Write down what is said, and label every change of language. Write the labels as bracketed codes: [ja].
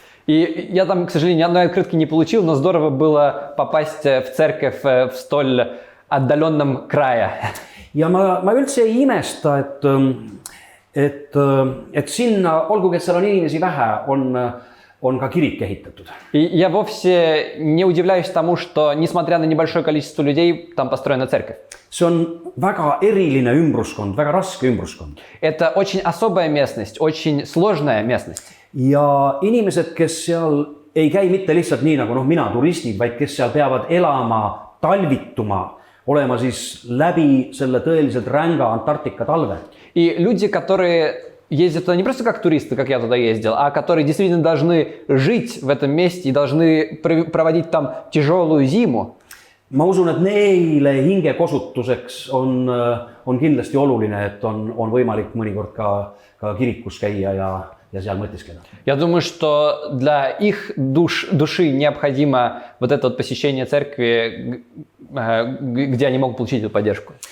[ru] И я там, к сожалению, ни одной открытки не получил, но здорово было попасть в церковь в столь отдаленном крае. [et] Ja ma üldse ei imesta, et sinna, olgugi et seal on inimesi vähe, on ka kirik ehitatud. [ru] И я вовсе не удивляюсь тому, что, несмотря на небольшое количество людей, там построена церковь. [et] See on väga eriline ümbruskond, väga raske ümbruskond. [ru] Это очень особая местность, очень сложная местность. [et] Ja inimesed, kes seal ei käi mitte lihtsalt nii nagu mina turistid, vaid kes seal peavad elama, talvituma, olema siis läbi selle tõeliselt ränga Antarktika talve. [ru] И люди, которые ездят туда не просто как туристы, как я туда ездил, а которые действительно должны жить в этом месте и должны проводить там тяжелую зиму. [et] Ma usun, et neile hingekosutuseks on kindlasti oluline, et on võimalik mõnikord ka kirikus käia ja seal mõtiskleda. [ru] Я думаю, что для их души необходимо вот это вот посещение церкви, где они могут получить эту поддержку.